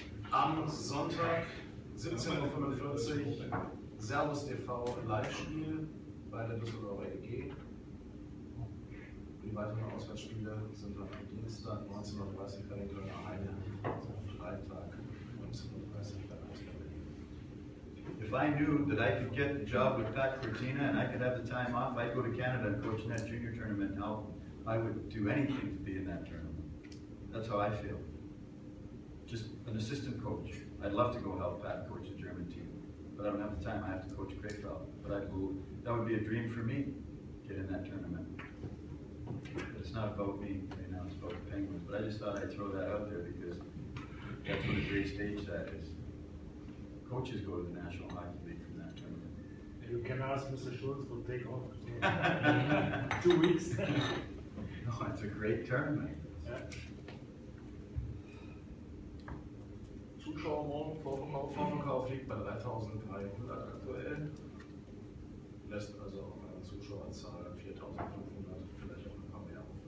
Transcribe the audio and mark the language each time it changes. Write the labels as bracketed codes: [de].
[de] Am Sonntag 17:45 Uhr Servus TV Live-Spiel bei der Düsseldorfer EG. Die weiteren Auswärtsspiele sind dann am Dienstag 19:30 Uhr bei den Kölner Heine, Freitag 19:30 Uhr bei Heimspiel. [en] If I knew that I could get the job with Pat Cortina and I could have the time off, I'd go to Canada and coach in that junior tournament and help. I would do anything to be in that tournament. That's how I feel. Just an assistant coach. I'd love to go help Pat coach the German team, but I don't have the time. I have to coach Krefeld. But I'd go, that would be a dream for me, get in that tournament. It's not about me right now, it's about the Penguins. But I just thought I'd throw that out there because that's what a great stage that is. Coaches go to the National Hockey League from that tournament. You can ask Mr. Schulz to take off 2 weeks. No, it's a great tournament. [de] Ja. Zuschauer morgen, Vorverkauf. Vorverkauf liegt bei 3.300 aktuell. Lässt also auch eine Zuschauerzahl 4.500, vielleicht auch ein paar mehr.